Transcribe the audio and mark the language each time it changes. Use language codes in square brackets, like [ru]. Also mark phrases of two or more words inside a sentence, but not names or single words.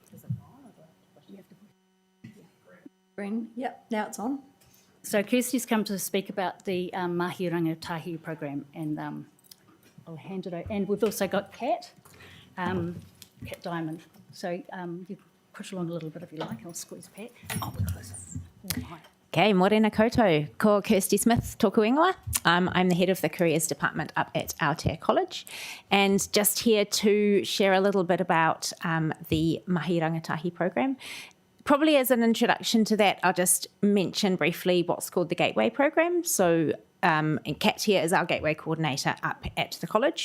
[en] Green, yep, now it's on. So Kirsty's come to speak about the Mahi Rangatahi program, and I'll hand it over. And we've also got Kat Diamond. So you push along a little bit if you like. I'll squeeze Pat. Oh, we're closer. [mi] Okay, morena koutou. Ko Kirsty Smith, tōku ingoa. [en] I'm the head of the careers department up at Aotea College, and just here to share a little bit about the Mahi Rangatahi program. Probably as an introduction to that, I'll just mention briefly what's called the Gateway program. So and Kat here is our Gateway Coordinator up at the college.